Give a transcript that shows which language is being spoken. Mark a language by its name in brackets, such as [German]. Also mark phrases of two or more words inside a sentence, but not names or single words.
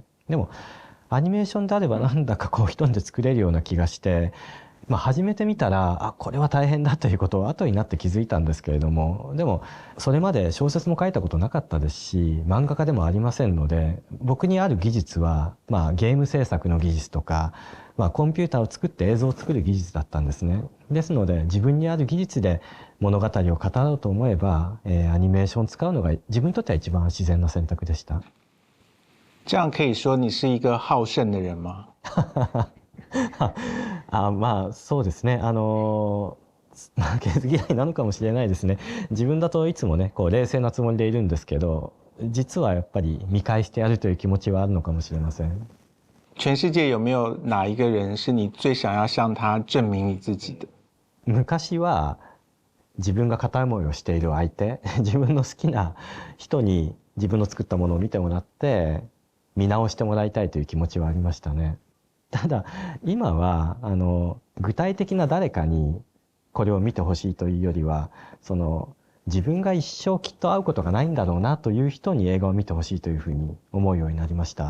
[Japanese] でもアニメーションであればなんだか一人で作れるような気がして、始めてみたらこれは大変だということを後になって気づいたんですけれども、でもそれまで小説も書いたことなかったですし、漫画家でもありませんので、僕にある技術はゲーム制作の技術とか、コンピューターを作って映像を作る技術だったんですね。ですので自分にある技術で物語を語ろうと思えば、アニメーションを使うのが自分にとっては一番自然な選択でした。 [Chinese] 这样可以说你是一个好胜的人吗？ [Japanese] そうですね。負けず嫌いなのかもしれないですね。自分だといつもね、冷静なつもりでいるんですけど、実はやっぱり見返してやるという気持ちはあるのかもしれません。 [Chinese] 全世界有没有哪一个人是你最想要向他证明你自己的？ [Japanese] 昔は自分が片思いをしている相手、自分の好きな人に自分の作ったものを見てもらって見直してもらいたいという気持ちはありましたね。ただ今は具体的な誰かにこれを見てほしいというよりは、自分が一生きっと会うことがないんだろうなという人に映画を見てほしいというふうに思うようになりました。